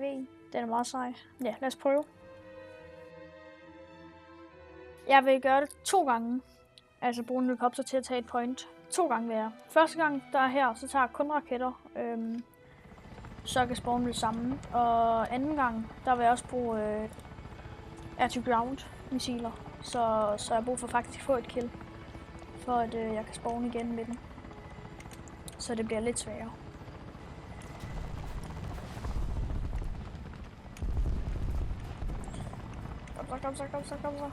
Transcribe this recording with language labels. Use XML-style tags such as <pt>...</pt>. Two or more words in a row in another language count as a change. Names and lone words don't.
<da>Den er meget sej. Ja, lad os prøve. Jeg vil gøre det 2 gange. Altså bruge en helikopter til at tage et point 2 gange hver. Første gang der er her, så tager jeg kun raketter. Så jeg kan spawne det samme. Og anden gang, der vil jeg også bruge air-to-ground missiler. Så jeg har brug for faktisk at få et kill, for at jeg kan spawne igen med den. Så det bliver lidt sværere. Kom så.</da>